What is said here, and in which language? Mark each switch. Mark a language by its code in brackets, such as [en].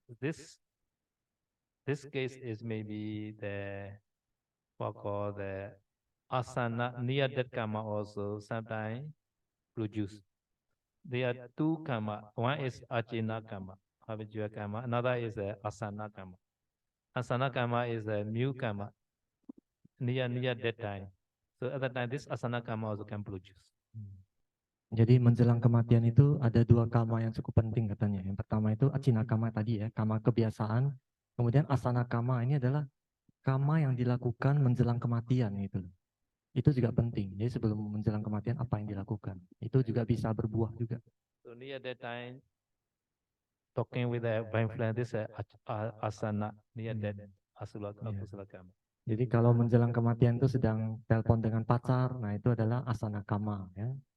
[en] This case is maybe the what called the asana near death karma also sometimes produce. There are two karma. One is Ajina karma, habitual karma. Another is asana karma. Asana karma is a new karma near death time. So at that time, this asana karma also can produce. [id] Jadi menjelang kematian itu ada dua karma yang cukup penting katanya. Yang pertama itu Achinakama tadi ya, karma kebiasaan. Kemudian asana karma ini adalah karma yang dilakukan menjelang kematian gitu. Itu juga penting. Jadi sebelum menjelang kematian apa yang dilakukan? Itu juga bisa berbuah juga. [en] So near that time, talking with the influence, this asana near death asula akusala karma. [id] Jadi kalau menjelang kematian itu sedang telepon dengan pacar, nah itu adalah asana karma ya.